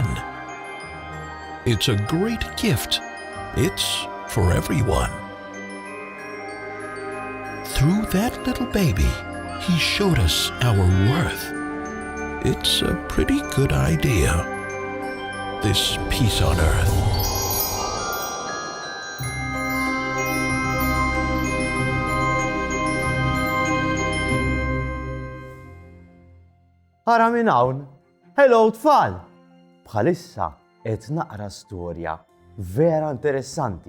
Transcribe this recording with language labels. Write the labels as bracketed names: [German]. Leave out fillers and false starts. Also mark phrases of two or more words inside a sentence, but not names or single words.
[English] It's a great gift. It's for everyone. Through that little baby, he showed us our worth. It's a pretty good idea, this peace on earth. [Maltese] Ara minn hawn. Hello tfal! Bħalissa qed naqra storja vera interessanti.